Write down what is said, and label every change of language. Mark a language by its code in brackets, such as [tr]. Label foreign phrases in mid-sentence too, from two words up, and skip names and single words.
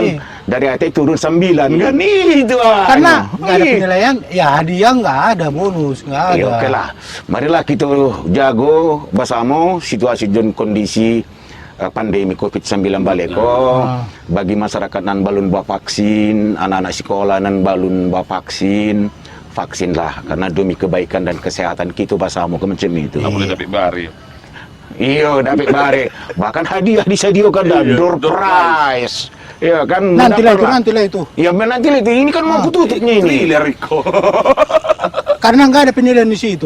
[id] Iya. Dari hati turun 9 kan? Itu Karena nggak ada penilaian, ya hadiah nggak ada, bonus nggak ada. Ya, oke lah. Marilah kita jago bersama situasi dan kondisi pandemi COVID-19 balik bagi masyarakat [min] nan balun bawa vaksin, [id] anak-anak sekolah [min] nan balun bawa vaksinlah [id] karena demi kebaikan dan kesehatan kita bersama macam itu. Nggak boleh dapat bari. Iya, dapat bare. Bahkan hadiah disediakan dan door prize. Iya kan? Nantilah mendapatlah. itu. Ya, nantilah itu. Ini kan mau tutupnya ini. Thriller Riko. Karena nggak ada penilaian di situ.